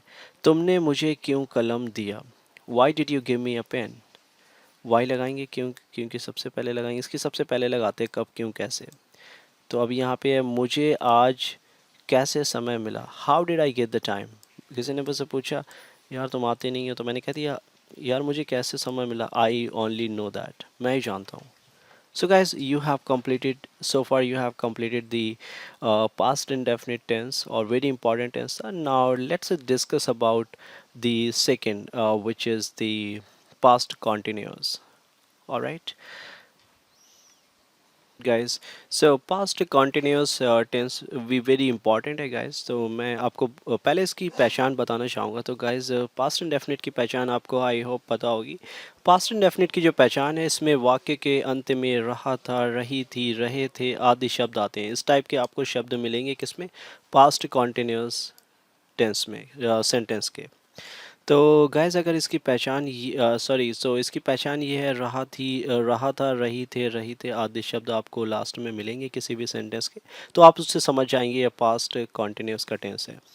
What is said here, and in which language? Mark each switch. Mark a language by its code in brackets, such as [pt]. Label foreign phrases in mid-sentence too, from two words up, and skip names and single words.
[hi] तुमने मुझे क्यों कलम दिया, [en] Why did you give me a pen, [hi] वाई लगाएंगे क्यों, क्योंकि सबसे पहले लगाएंगे, इसकी सबसे पहले लगाते हैं कब, क्यों, कैसे। तो अभी यहाँ पे है मुझे आज कैसे समय मिला, [en] How did I get the time. [hi] किसी ने मुझसे पूछा यार तुम आते नहीं हो, तो मैंने कह दिया यार मुझे कैसे समय मिला, [en] I only know that, [hi] मैं ही जानता हूँ। [en] So guys, you have completed so far. You have completed the past indefinite tense or very important tense. And now let's discuss about the second, which is the past continuous. All right, guys. So past continuous tense भी very important है guys. [hi] तो मैं आपको पहले इसकी पहचान बताना चाहूँगा। तो guys, [en] past indefinite [hi] की पहचान आपको [en] I hope [hi] पता होगी। [en] past indefinite [hi] की जो पहचान है, इसमें वाक्य के अंत में रहा था, रही थी, रहे थे आदि शब्द आते हैं। इस टाइप के आपको शब्द मिलेंगे किसमें, [en] past continuous टेंस में, सेंटेंस के। [hi] तो गाइस अगर इसकी पहचान [en] sorry so [hi] इसकी पहचान ये है, रहा थी, रहा था, रही थे, रही थे आदि शब्द आपको लास्ट में मिलेंगे किसी भी सेंटेंस के, तो आप उससे समझ जाएंगे ये [en] past continuous [hi] का टेंस है।